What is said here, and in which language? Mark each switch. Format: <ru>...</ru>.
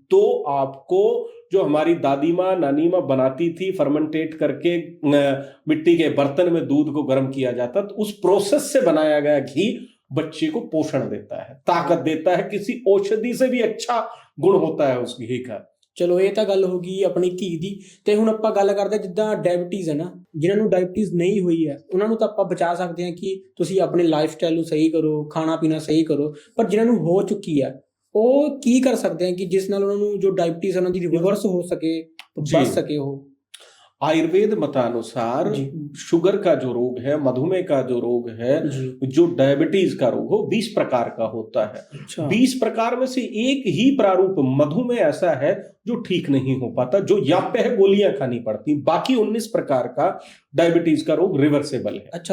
<hi>तो आपको जो हमारी दादी माँ, नानी माँ बनाती थी, फर्मेंटेट करके मिट्टी के बर्तन में दूध को गर्म किया जाता, तो उस प्रोसेस से बनाया गया घी बच्चे को पोषण देता है, ताकत देता है, किसी औषधि से भी अच्छा गुण होता है उस घी का।</hi> <pa>ਚਲੋ ਇਹ ਤਾਂ ਗੱਲ ਹੋ ਗਈ ਆਪਣੀ ਘੀ ਦੀ। ਤੇ ਹੁਣ ਆਪਾਂ ਗੱਲ ਕਰਦੇ ਹਾਂ ਜਿੱਦਾਂ ਡਾਇਬਟੀਜ਼ ਹੈ ਨਾ, ਜਿਨ੍ਹਾਂ ਨੂੰ ਡਾਇਬਟੀਜ਼ ਨਹੀਂ ਹੋਈ ਹੈ ਉਹਨਾਂ ਨੂੰ ਤਾਂ ਆਪਾਂ ਬਚਾ ਸਕਦੇ ਹਾਂ ਕਿ ਤੁਸੀਂ ਆਪਣੇ ਲਾਈਫ ਸਟਾਈਲ ਨੂੰ ਸਹੀ ਕਰੋ, ਖਾਣਾ ਪੀਣਾ ਸਹੀ ਕਰੋ। ਪਰ ਜਿਨ੍ਹਾਂ ਨੂੰ ਹੋ ਚੁੱਕੀ ਹੈ ਉਹ ਕੀ ਕਰ ਸਕਦੇ</pa> <hi>हैं कि जिस</hi> <pa>ਨਾਲ ਉਹਨਾਂ ਨੂੰ ਜੋ ਡਾਇਬਟੀਜ਼ ਉਹਨਾਂ ਦੀ ਰਿਵਰਸ ਹੋ ਸਕੇ, ਬਚ ਸਕੇ ਉਹ।</pa> <hi>आयुर्वेद मतानुसार जी शुगर का जो रोग है, मधुमेह का जो रोग है, जी जो डायबिटीज का रोग हो, 20 प्रकार का होता है। अच्छा 20 प्रकार में से एक ही प्रारूप मधुमेह ऐसा है जो ठीक नहीं हो पाता, जो याप्य है, गोलियां खानी पड़ती। बाकी 19 प्रकार का डायबिटीज का रोग रिवर्सेबल है।</hi>